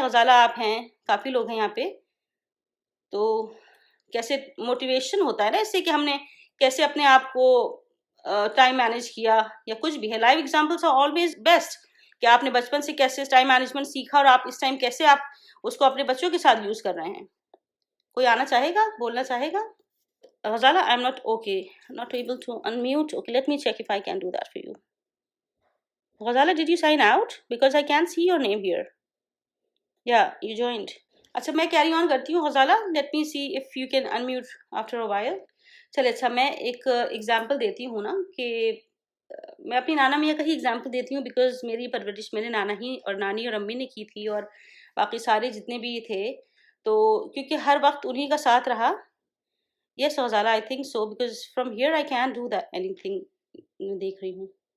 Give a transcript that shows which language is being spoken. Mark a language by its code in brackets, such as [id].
[ur] غزالہ آپ ہیں، کافی لوگ ہیں یہاں پہ. تو کیسے موٹیویشن ہوتا ہے نا اس سے کہ ہم نے کیسے اپنے آپ کو ٹائم مینیج کیا یا کچھ بھی ہے. [en] live examples are always best [ur] کہ آپ نے بچپن سے کیسے ٹائم مینجمنٹ سیکھا اور آپ اس ٹائم کیسے آپ اس کو اپنے بچوں کے ساتھ یوز کر رہے ہیں. کوئی آنا چاہے گا، بولنا چاہے گا؟ Ghazala [en] I am not okay, not able to unmute. Okay, let me check if I can do that for you. Ghazala, did you sign out? Because I can't see your name here. Yeah, you joined. [ur] اچھا میں carry on کرتی ہوں Ghazala. [en] Let me see if you can unmute after a while. [ur] چلے اچھا میں ایک example دیتی ہوں نا، کہ میں اپنی نانا میاں کا ہی ایگزامپل دیتی ہوں، بیکاز میری پرورش میرے نانا ہی اور نانی اور امی نے کی تھی، اور باقی سارے جتنے بھی تھے تو کیونکہ ہر وقت انہی کا ساتھ رہا. [en] Yes Ghazala I think so, because from here I can do that any thing. [ur] دیکھ رہی ہوں.